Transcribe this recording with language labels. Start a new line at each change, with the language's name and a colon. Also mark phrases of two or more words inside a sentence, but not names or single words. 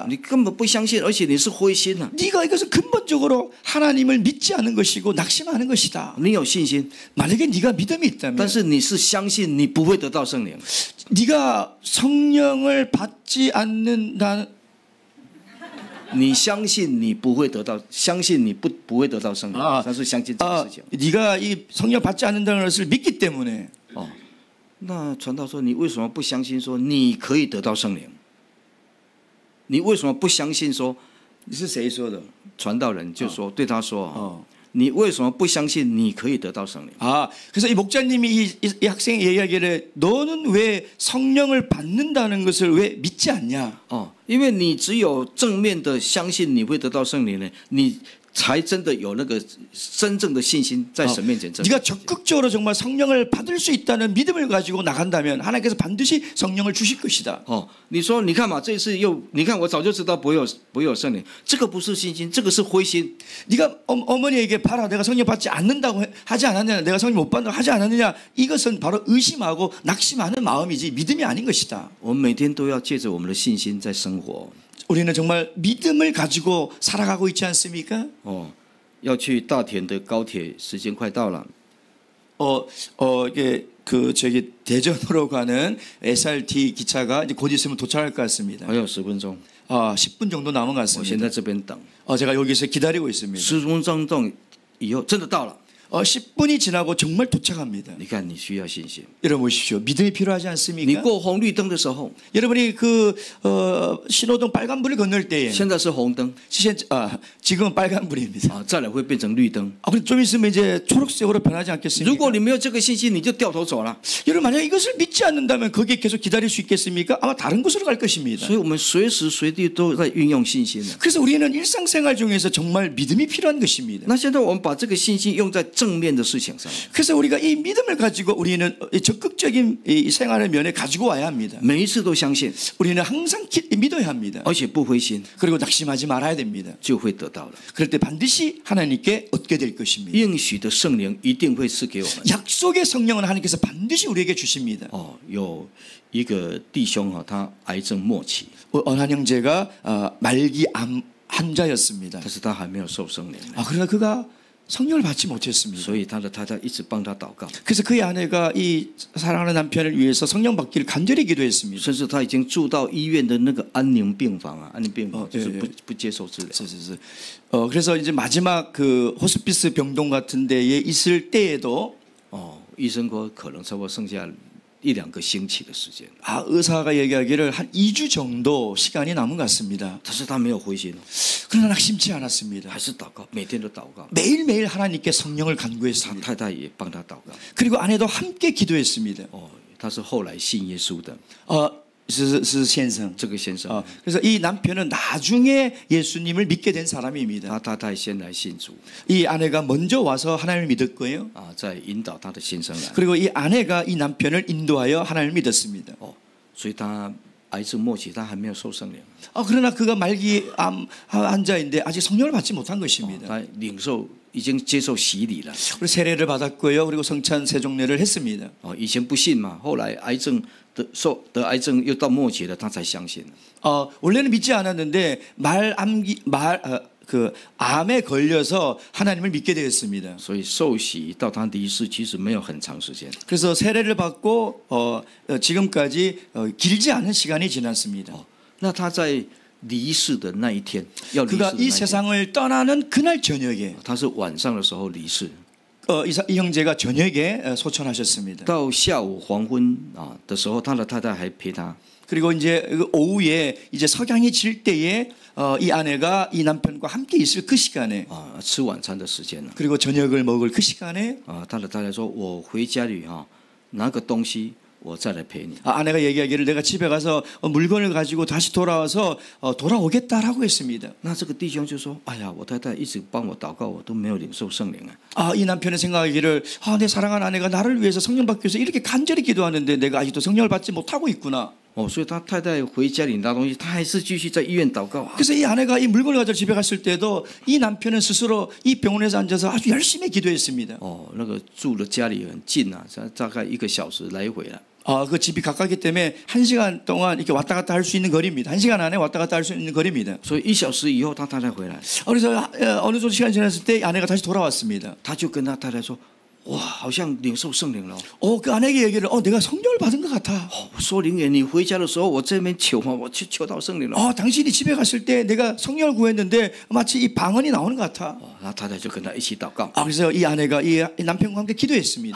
Chinese: 你根本不相信，而且你是灰心啊。
Korean: 네가 이것은 근본적으로 하나님을 믿지 않는 것이고 낙심하는 것이다.
Chinese: 你有信心，
Korean: 만약에 네가 믿음이 있다면
Chinese: 但是你是相信你不会得到圣灵，
Korean: 네가 성령을 받지 않는다.
Chinese: 你相信你不会得到，相信你不会得到圣灵，但是相信这个事情。
Korean: 네가 이 성령 받지 않는다는 것을 믿기 때문에
Chinese: 那传道说你为什么不相信说你可以得到圣灵？你为什么不相信说？你是谁说的？传道人就说对他说你为什么不相信你可以得到圣灵？
Korean: 그래서 이 목자님이 이 학생이 얘기하기를 너는 왜 성령을 받는다는 것을 왜 믿지 않냐?
Chinese: 因为你只有正面的相信你会得到圣灵呢，你才真的有那个真正的信心在神面前证明。
Korean: 네가 적극적으로 정말 성령을 받을 수 있다는 믿음을 가지고 나간다면 하나님께서 반드시 성령을 주실 것이다.
Chinese: 你说你看嘛，这一次又你看我早就知道不会有圣灵，这个不是信心，这个是灰心。
Korean: 네가 어머니에게 봐라 내가 성령 받지 않는다고 하지 않았느냐 내가 성령 못 받는다고 하지 않았느냐 이것은 바로 의심하고 낙심하는 마음이지 믿음이 아닌 것이다.
Chinese: 我们每天都要借着我们的信心在生活。
Korean: 우리는 정말 믿음을 가지고 살아가고 있지 않습니까?
Chinese: 要去大田的高铁时间快到了。
Korean: 이게 저기 대전으로 가는 SRT 기차가 이제 곧 있으면 도착할 것 같습니다.
Chinese: 还有10分钟，
Korean: 10분 정도 남은 것
Chinese: 我先
Korean: 같습니다.
Chinese: 在这边等。
Korean: 제가 여기서 기다리고 있습니다.
Chinese: 10 分钟动以后真的到了，
Korean: 10분이 지나고 정말 도착합니다.
Chinese: 你看你需要信心。
Korean: 여러분 보십시오. 믿음이 필요하지
Chinese: 你
Korean: 않습니까?
Chinese: 过红绿灯的时候，
Korean: 여러분이 신호등 빨간불을 건널 때에
Chinese: 现在是红灯
Korean: 지금은 빨간불입니다.
Chinese: 再来会变成绿灯。
Korean: 그럼 좀 있으면 이제 초록색으로 변하지
Chinese: 如
Korean: 않겠습니까?
Chinese: 果你没有这个信心，你就掉头走了。
Korean: 여러분 만약 이것을 믿지 않는다면 거기에 계속 기다릴 수 있겠습니까? 아마 다른 곳으로 갈 것입니다.
Chinese: 所以我们随时随地都在运用信心的。
Korean: 그래서 우리는 일상생활 중에서 정말 믿음이 필요한 것입니다.
Chinese: 那现在我们把这个信心用在正面的事情上，
Korean: 그래서 우리가 이 믿음을 가지고 우리는 적극적인 이 생활의 면에 가지고 와야 합니다.
Chinese: 每一次都相信，
Korean: 우리는 항상 믿어야 합니다.
Chinese: 而且不灰心，
Korean: 그리고 낙심하지 말아야 됩니다.
Chinese: 就会得到了
Korean: 그럴 때 반드시 하나님께 얻게 될 것입니다.
Chinese: 应许的圣灵，一定会赐给我们。
Korean: 약속의 성령은 하나님께서 반드시 우리에게 주십니다.
Chinese: 有一个弟兄他癌症末期，
Korean: 한 형제가 말기 암 환자였습니다.
Chinese: 但是他还没有受圣灵，
Korean: 그러나 그가 성령을 받지 못했습니다.
Chinese: 所以他的太太一直帮他祷告，
Korean: 그래서 그의 아내가 이 사랑하는 남편을 위해서 성령 받기를 간절히 기도했습니다.
Chinese: 甚至他已经住到医院的那个安宁病房啊，安宁病房就是对不接受治疗。
Korean: 그래서 이제 마지막 그 호스피스 병동 같은 데에 있을 때에도
Chinese: 医生说可能差不多剩下 1-2个星期的时间。
Korean: 의사가 얘기하기를 한 2주 정도 시간이 남은 것 같습니다.
Chinese: 但是他没有灰心，
Korean: 그러나 낙심치 않았습니다.
Chinese: 还是祷告，每天都祷告。
Korean: 매일매일 하나님께 성령을
Chinese: 他
Korean: 간구했습니다.
Chinese: 太太也帮他祷告。
Korean: 그리고 아내도 함께 기도했습니다.
Chinese: 他是后来信耶稣的是先生. 这个先生，
Korean: 그래서 이 남편은 나중에 예수님을 믿게 된 사람입니다.
Chinese: 他太太先来信主
Korean: 이 아내가 먼저 와서 하나님을 믿었고요.
Chinese: 再引导他的先生来。
Korean: 그리고 이 아내가 이 남편을 인도하여 하나님을 믿었습니다.
Chinese: 所以他癌症末期，他还没有受圣灵，
Korean: 그러나 그가 말기 환자인데 아직 성령을 받지 못한 것입니다.
Chinese: 他领受已经接受洗礼了。
Korean: 그리고 세례를 받았고요. 그리고 성찬 세종례를 했습니다.
Chinese: 以前不信嘛，后来得癌症又到末期了，他才相信了。
Korean: 원래는 믿지 않았는데 암에 걸려서 하나님을 믿게 되었습니다.
Chinese: 所以受洗到他离世，其实没有很长时间。
Korean: 그래서 세례를 받고 지금까지 길지 않은 시간이 지났습니다.
Chinese: 那他在离世的那一天，要离世
Korean: 그가
Chinese: 的
Korean: 이
Chinese: 那一天，
Korean: 세상을 떠나는 그날 저녁에
Chinese: 他是晚上的时候离世，
Korean: 이 형제가 저녁에 소천하셨습니다.
Chinese: 到下午黄昏的时候，他的太太还陪他。
Korean: 그리고 이제 오후에 이제 석양이 질 때에 이 아내가 이 남편과 함께 있을 그 시간에
Chinese: 吃晚餐的时间了。
Korean: 그리고 저녁을 먹을 그 시간에
Chinese: 他的太太说：“我回家里拿个东西，我再来陪你。”
Korean: 아내가 얘기하기를 내가 집에 가서 물건을 가지고 다시 돌아와서 돌아오겠다라고 했습니다.
Chinese: 那这个弟兄就说：“哎呀，我太太一直帮我祷告，我都没有领受圣灵啊。”
Korean: 이 남편은 생각하기를 내 사랑하는 아내가 나를 위해서 성령 받기 위해서 이렇게 간절히 기도하는데 내가 아직도 성령을 받지 못하고 있구나.
Chinese: 所以他太太回家里拿东西，他还是继续在医院祷告。
Korean: 그래서 이 아내가 이 물건을 가지고 집에 갔을 때도 이 남편은 스스로 이 병원에서 앉아서 아주 열심히 기도했습니다.
Chinese: 那个住的家里很近啊，大概1个小时来回了。
Korean: 그 집이 가깝기 때문에 1시간 동안 이렇게 왔다 갔다 할 수 있는 거리입니다. 1시간 안에 왔다 갔다 할 수 있는 거리입니다.
Chinese: 所以1小时以后，他太太回来，
Korean: 그래서 어느 정도 시간이 지났을 때 아내가 다시 돌아왔습니다.
Chinese: 他就跟他太太说：“哇，好像领受圣灵了。”
Korean: 그 아내에게 얘기를 내가 성령을 받은 것 같아.
Chinese: 说灵言，你回家的时候，我这边求嘛，我求到圣灵了。
Korean: 당신이 집에 갔을 때 내가 성령을 구했는데 마치 이 방언이 나오는 것 같아.
Chinese: 他太太就跟他一起祷告，
Korean: 그래서 이 아내가 이 남편과 함께 기도했습니다.